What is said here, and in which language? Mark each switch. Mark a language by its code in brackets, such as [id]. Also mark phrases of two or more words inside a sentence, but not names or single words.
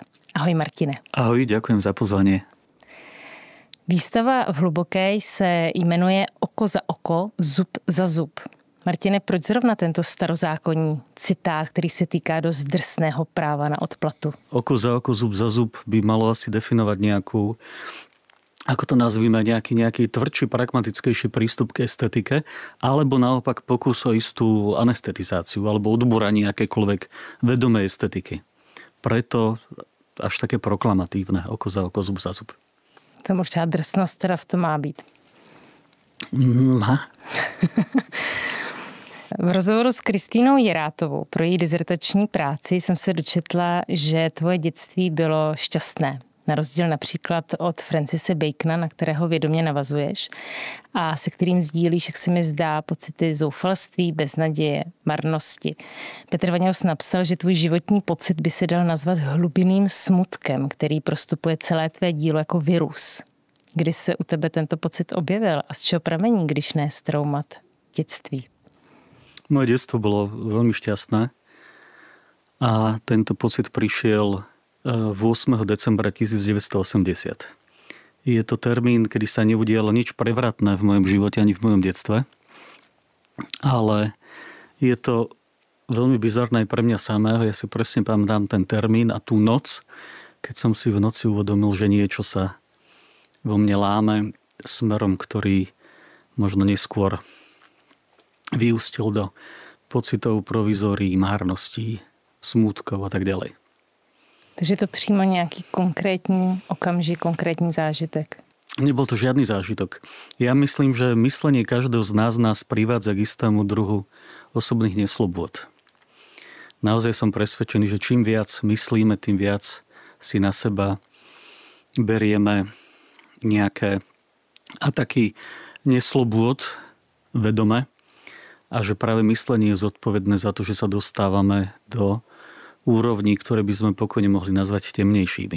[cs] Ahoj Martine. [sk] Ahoj, ďakujem za pozvanie. [cs] Výstava v Hluboké se jmenuje Oko za oko, zub za zub. Martine, proč zrovna tento starozákonní citát, který se týká dost drsného práva na odplatu? [sk] Oko za oko, zub za zub by malo asi definovať nejakú, ako to nazvíme, nejaký tvrdší, pragmatickejší prístup k estetike, alebo naopak pokus o istú anestetizáciu alebo odbúranie akékoľvek vedomej estetiky. Preto až také proklamatívne oko za oko, zub za zub. [cs] Tam určitá drsnost teda v tom má být. V rozhovoru s Kristýnou Jirátovou pro její dizertační práci jsem se dočetla, že tvoje dětství bylo šťastné. Na rozdíl například od Francise Bacona, na kterého vědomě navazuješ a se kterým sdílíš, jak se mi zdá, pocity zoufalství, beznaděje, marnosti. Petr Vaňous napsal, že tvůj životní pocit by se dal nazvat hlubinným smutkem, který prostupuje celé tvé dílo jako virus. Kdy se u tebe tento pocit objevil a z čeho pramení, když ne z traumat dětství? [sk] Moje detstvo bolo veľmi šťastné a tento pocit prišiel 8. decembra 1980. Je to termín, kedy sa neudialo nič prevratné v mojom živote ani v mojom detstve, ale je to veľmi bizarné pre mňa samého. Ja si presne pamätám ten termín a tú noc, keď som si v noci uvedomil, že niečo sa vo mne láme smerom, ktorý možno neskôr vyústil do pocitov provizórií, márností, smútkov a tak ďalej. [cs] Takže to přímo nějaký konkrétní okamžik, konkrétní zážitek. [sk] Nebol to žiadny zážitok. Ja myslím, že myslenie každého z nás privádza k istému druhu osobných neslobôd. Naozaj som presvedčený, že čím viac myslíme, tým viac si na seba berieme nejaké ataky neslobôd vedome a že práve myslenie je zodpovedné za to, že sa dostávame do úrovní, ktoré by sme pokojne mohli nazvať temnejšími.